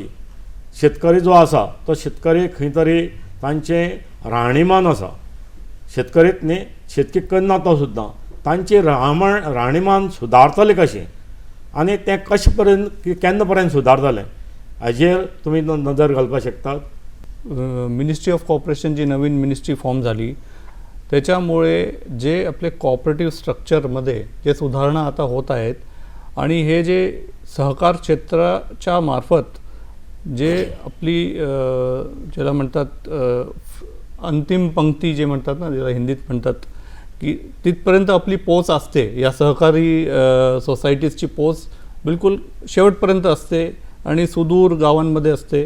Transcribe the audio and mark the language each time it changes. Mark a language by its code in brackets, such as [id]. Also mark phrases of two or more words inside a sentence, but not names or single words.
[kok] शेतकरी जो आसा तो शेतकरी खंय तरी तांचें राहणीमान आसा शेतकरीच न्ही शेतकी करना तो सुद्दां तांचें राहणीमान सुदारतलें कशें आनी तें कशें पर्यंत केन्ना पर्यंत सुदारतलें हाजेर तुमी नदर घालपाक शकतात. [en] ministry of corporation [mr] जी नवीन [en] ministry form [mr] झाली त्याच्यामुळे जे आपले [en] cooperative structure [mr] जे सुधारणा आता होत आहेत आणि हे जे सहकार क्षेत्राच्या मार्फत जे आपली ज्याला म्हणतात अंतिम पंक्ती जे म्हणतात ना ज्याला हिंदीत म्हणतात की तिथपर्यंत आपली पोच असते या सहकारी सोसायटीजची पोच बिलकुल शेवटपर्यंत असते आणि सुदूर गावांमध्ये असते.